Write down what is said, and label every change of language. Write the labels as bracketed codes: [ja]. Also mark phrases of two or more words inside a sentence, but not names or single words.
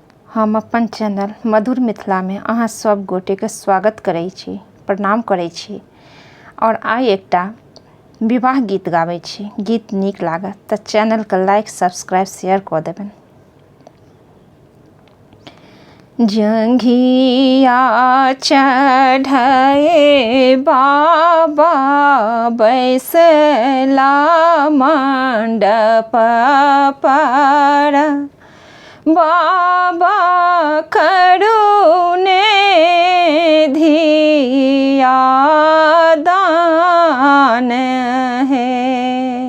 [mai] हम अपन चैनल मधुर मिथिला में अहाँ सब गोटे के स्वागत करै छी, प्रणाम करै छी। और आइ एकटा विवाह गीत गाबै छी। गीत नीक लागत तऽ चैनल के [en] like subscribe share [mai] कऽ देबनि। जंघिया चढ़े बाबा बैसला मंडप पर, बाबा करुणे धिया दान है,